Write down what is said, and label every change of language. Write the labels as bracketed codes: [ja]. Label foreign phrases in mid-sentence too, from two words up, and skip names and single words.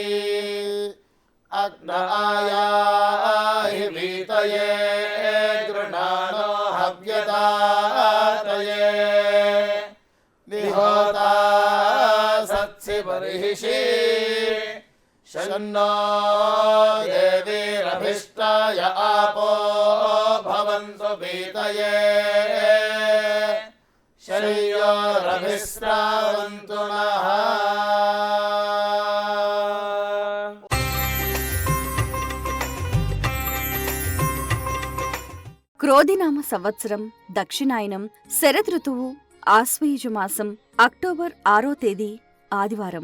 [sa] अग्नायाहि वीतये गृणानो हव्यदातये विहोता सत्सि बर्हिषि शन्नो देवीरभिष्टाय आपो भवन्तु पीतये शय्योरभिस्रावन्तु नः। [te] క్రోధినామ సంవత్సరం దక్షిణాయనం శరదృతువు ఆశ్వయుజ మాసం అక్టోబర్ 6వ తేదీ ఆదివారం.